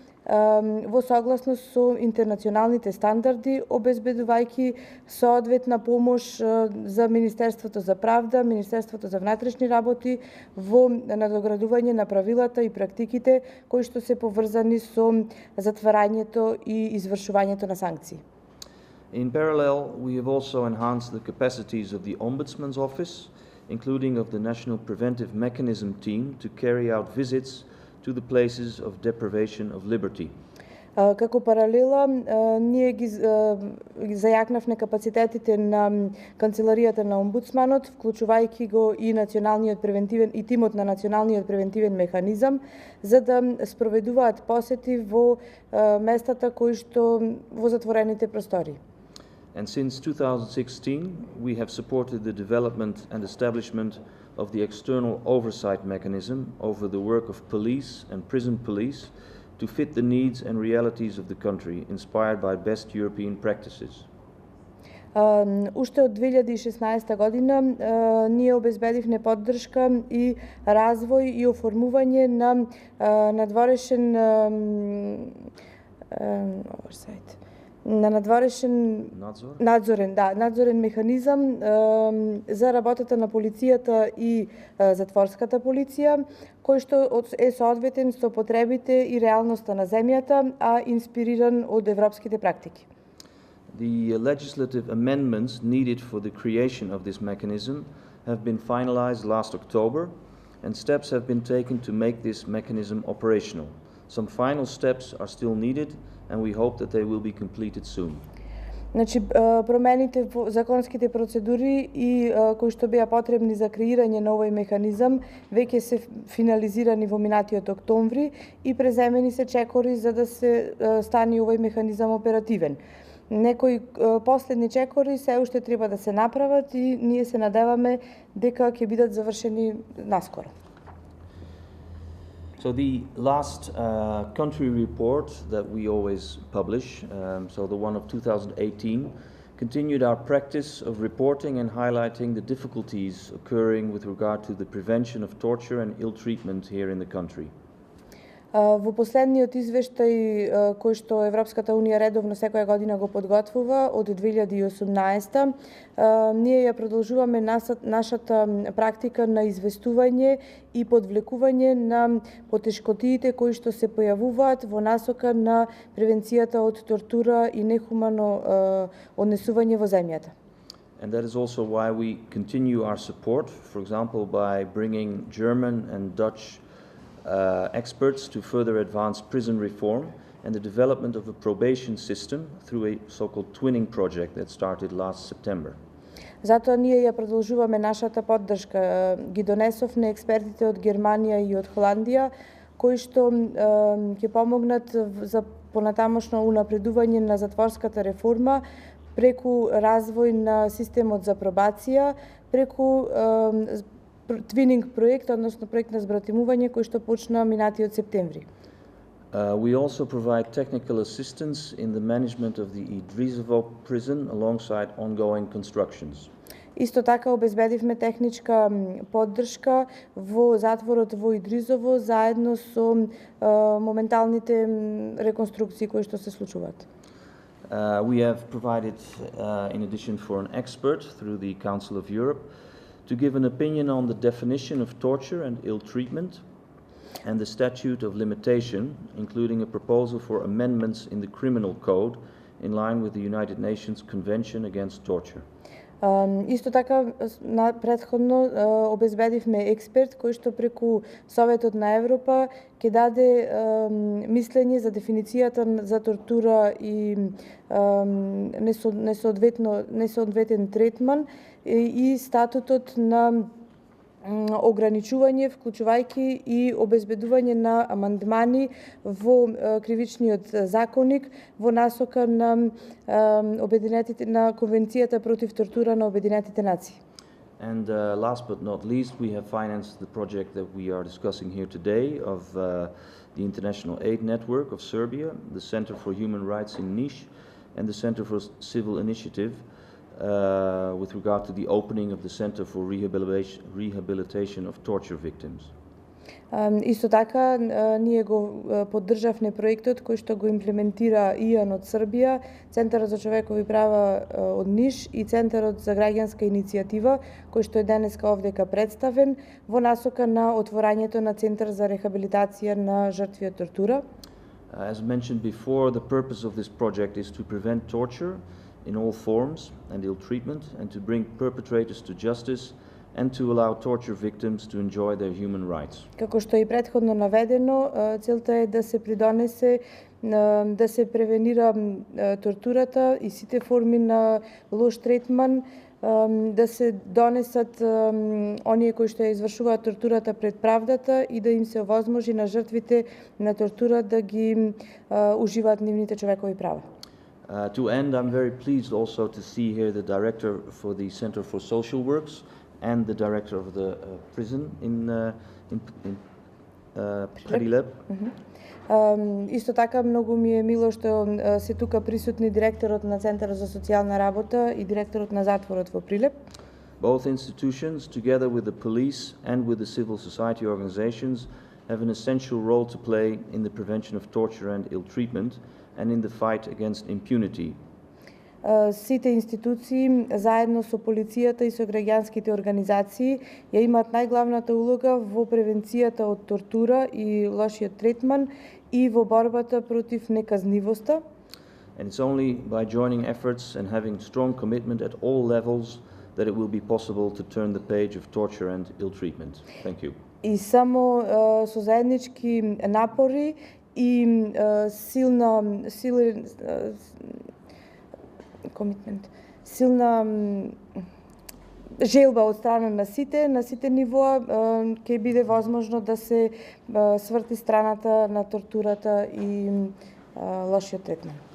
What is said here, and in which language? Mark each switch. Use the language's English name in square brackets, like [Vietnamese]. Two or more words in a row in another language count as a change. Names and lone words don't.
[Macedonian] во согласност со интернационалните стандарди, обезбедувајќи соодветна помош за Министерството за правда, Министерството за внатрешни работи во надоградување на правилата и практиките кои што се поврзани со затварањето и извршувањето на санкции. [English] In parallel, we have also enhanced the capacities of the Ombudsman's Office, including of the National Preventive Mechanism team, to carry out visits to the places of deprivation of liberty. [Macedonian] Како паралела, ние ги зајакнавме капацитетите на канцеларијата на омбудсманот, вклучувајќи го и националниот превентивен и тимот на националниот превентивен механизам, за да спроведуваат посети во местата кои што во затворените простори. [English] And since 2016, we have supported the development and establishment of the external oversight mechanism over the work of police and prison police to fit the needs and realities of the country, inspired by best European practices. [Macedonian] Уште од 2016 година ние обезбедивме поддршка и развој и оформување на надворешен надзорен механизам за работата на полицијата и затворската полиција, кој што е соодветен со потребите и реалноста на земјата, а инспириран од европските практики. [English] The legislative amendments needed for the creation of this mechanism have been finalized last October, and steps have been taken to make this mechanism operational. Some final steps are still needed, and we hope that they will be completed soon. [Macedonian] Значи, промените во законските процедури и кои што беа потребни за креирање на овој механизам веќе се финализирани во минатиот октомври и преземени се чекори за да се стане овој механизам оперативен. Некои последни чекори се уште треба да се направат и ние се надеваме дека ќе бидат завршени наскоро. [English] So the last country report that we always publish, so the one of 2018, continued our practice of reporting and highlighting the difficulties occurring with regard to the prevention of torture and ill treatment here in the country. [Macedonian] Во последниот извештај кој што Европската унија редовно секоја година го подготвува од 2018, ние ја продолжуваме нашата практика на известување и подвлекување на потешкотиите кои што се појавуваат во насока на превенцијата од тортура и нехумано однесување во земјата. [English] And that is also why we continue our support, for example, by bringing German and Dutch experts to further advance prison reform and the development of a probation system through a so-called twinning project that started last September. [Macedonian] Затоа ние ја продолжуваме нашата поддршка. Ги донесовме експертите од Германија и од Холандија, кои што ќе помогнат за понатамошно унапредување на затворската реформа преку развој на системот за пробација, преку твининг проект, односно проект на збратимување кој што почна минатиот септември. [English] We also provide technical assistance in the management of the Idrizovo prison alongside ongoing constructions. [Macedonian] Исто така обезбедивме техничка поддршка во затворот во Идризово заедно со моменталните реконструкции кои што се случуваат. [English] We have provided, in addition, for an expert through the Council of Europe to give an opinion on the definition of torture and ill treatment and the statute of limitation, including a proposal for amendments in the criminal code in line with the United Nations Convention Against Torture. [Macedonian] Исто така, претходно обезбедивме експерт кој што преку Советот на Европа ќе даде мислење за дефиницијата за тортура и несоодветен третман и статутот на ограничување, вклучувајќи и обезбедување на амандмани во кривичниот законник во насока на на Конвенцијата против тортура на Обединетите нации. [English] And last but not least, we have financed the project that we are discussing here today of the International Aid Network of Serbia, the Center for Human Rights in Niš, and the Center for Civil Initiative with regard to the opening of the Center for Rehabilitation of Torture Victims. [Macedonian] Исто така, ние го поддржавме проектот кој што го имплементира ИАН од Србија, Центарот за човекови права од Ниш и Центарот за граѓанска иницијатива, кој што е денеска овдека представен, во насока на отворањето на Центар за рехабилитација на жртви од тортура. [English] As mentioned before, the purpose of this project is to prevent torture in all forms and ill treatment, and to bring perpetrators to justice, and to allow torture victims to enjoy their human rights. [Macedonian] Како што и претходно наведено, целта е да се придонесе да се превенира тортурата и сите форми на лош третман, да се донесат оние кои што ја извршуваат тортурата пред правдата и да им се овозможи на жртвите на тортура да ги уживаат нивните човекови права. [English] To end, I'm very pleased also to see here the director for the Center for Social Works and the director of the prison in Prilep. [Macedonian] Исто така многу ми е мило што се тука присутни директорот на Центарот за социјална работа и директорот на затворот во Прилеп. [English] Both institutions, together with the police and with the civil society organizations, have an essential role to play in the prevention of torture and ill treatment and in the fight against impunity. [Macedonian] Сите институции, заедно со полицијата и со граѓанските организации, ја имаат најглавната улога во превенцијата од тортура и лошиот третман и во борбата против неказнивоста. [English] And it's only by joining efforts and having strong commitment at all levels that it will be possible to turn the page of torture and ill treatment. Thank you. [Macedonian] И само со заеднички напори и силна желба од страна на сите нивоа ќе биде возможно да се сврти страната на тортурата и лошиот третман.